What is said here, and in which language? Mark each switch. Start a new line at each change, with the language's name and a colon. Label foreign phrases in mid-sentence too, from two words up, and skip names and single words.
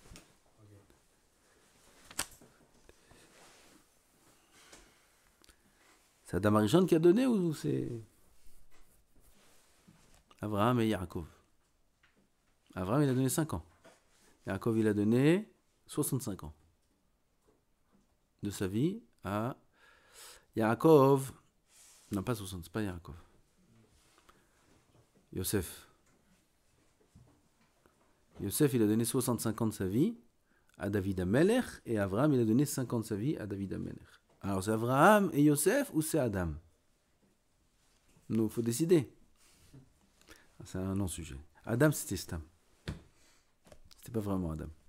French: C'est Adam Arishon qui a donné ou c'est Abraham et Yaakov? Abraham, il a donné 5 ans. Yaakov, il a donné 65 ans de sa vie à Yaakov. Non, pas 60, c'est pas Yaakov. Yosef. Yosef, il a donné 65 ans de sa vie à David Amelech, et Abraham, il a donné 5 ans de sa vie à David Amelech. Alors, c'est Abraham et Yosef ou c'est Adam? Donc, il faut décider. C'est un non-sujet. Adam, c'était Stam. C'était pas vraiment Adam.